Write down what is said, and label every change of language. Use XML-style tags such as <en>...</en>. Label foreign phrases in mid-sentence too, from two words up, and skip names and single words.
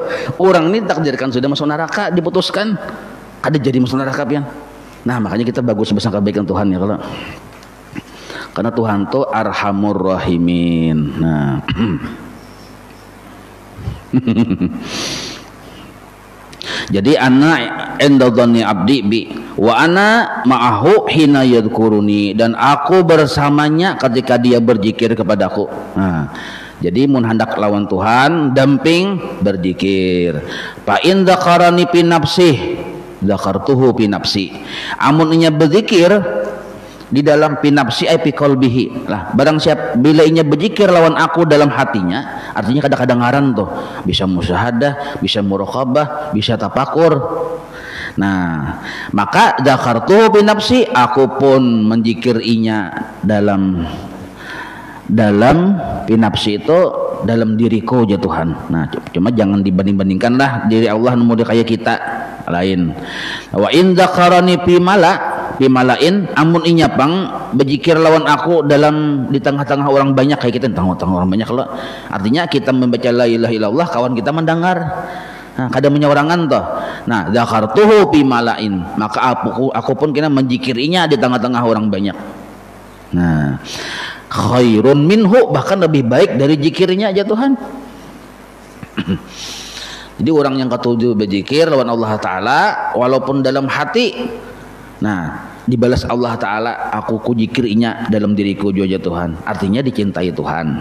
<bjn>Orang ini takdirkan sudah masuk neraka, diputuskan kada jadi masuk neraka pian. Nah makanya kita bagus bersangka baik dengan Tuhan ya kalau. Karena Tuhan tuh</bjn> <ar>أرحم الراحمين.</ar> <bjn>Nah. Jadi</bjn> <ar>أنا عند ظن عبدي بي وأنا معه حين يذكرني,</ar> <id>dan aku bersamanya ketika dia berzikir kepadaku.</id> <bjn>Nah, jadi mun hendak lawan Tuhan damping berzikir.</bjn> <ar>فإن ذكرني في نفسه ذكرته في نفسي.</ar> <bjn>Amun inya berzikir di dalam pinapsi ai</bjn> <ar>في قلبه</ar> <bjn>lah, barang siap bila inya berzikir lawan aku dalam hatinya, artinya kadang-kadang ngaran tuh bisa musyahadah, bisa muraqabah, bisa tafakur. Nah maka</bjn> <ar>ذكرت في نفسي,</ar> <bjn>aku pun mendzikir inya dalam pinapsi itu dalam diriku ya Tuhan. Nah cuma jangan dibanding-bandingkan lah diri Allah nomor kayak kita lain.</bjn> <ar>وإن ذكرني في ملإ,</ar> <bjn>amun inya pang berzikir lawan aku dalam di tengah-tengah orang banyak kayak kita tengah-tengah orang banyak loh. Artinya kita membaca</bjn> <ar>لا إله إلا الله,</ar> <bjn>kawan kita mendengar. Nah, kada menyawarangan toh. Nah,</bjn> <ar>ذكرته في ملإ,</ar> <bjn>maka aku pun kena mendzikirinya di tengah-tengah orang banyak. Nah,</bjn> <ar>خير منه,</ar> <bjn>bahkan lebih baik dari zikirnya aja Tuhan. Jadi orang yang ketujuh berzikir lawan Allah Ta'ala walaupun dalam hati, nah dibalas Allah Ta'ala, aku zikirinya dalam diriku juga Tuhan, artinya dicintai Tuhan.</bjn>